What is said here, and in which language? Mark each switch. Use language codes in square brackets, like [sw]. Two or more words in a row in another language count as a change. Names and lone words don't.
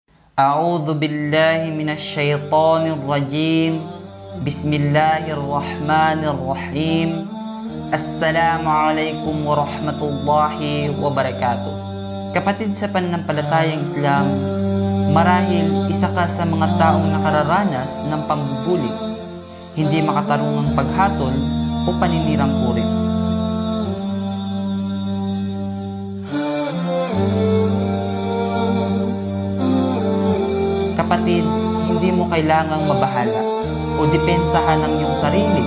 [ar] أعوذ بالله من الشيطان الرجيم. بسم الله الرحمن الرحيم. السلام عليكم ورحمة الله وبركاته. [tl] Kapatid sa pananampalatayang Islam, marahil isa ka sa mga taong nakararanas ng pambubuli, hindi makatarungang paghatol o paninirang puri. Kapatid, hindi mo kailangang mabahala o depensahan ang iyong sarili.